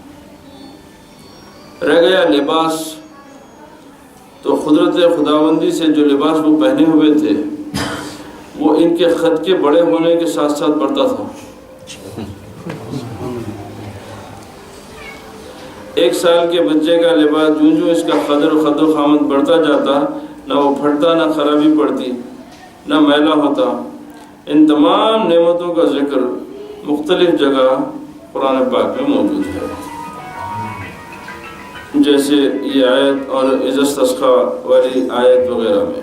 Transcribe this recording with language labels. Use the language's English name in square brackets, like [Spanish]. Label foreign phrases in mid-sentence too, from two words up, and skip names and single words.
[Urdu] رہ گیا لباس، تو قدرت خداوندی سے جو لباس وہ پہنے ہوئے تھے وہ ان کے خد کے بڑے ہونے کے ساتھ ساتھ بڑھتا تھا۔ 1 سال کے بچے کا لباس جو اس کا قدر و خد و خامت بڑھتا جاتا، نہ وہ پھٹتا، نہ خرابی پڑتی، نہ میلا ہوتا۔ ان تمام نعمتوں کا ذکر مختلف جگہ قرآن پاک میں موجود ہے، جیسے یہ آیت اور [Arabic] اذا استسقى [Urdu] والی آیت وغیرہ میں۔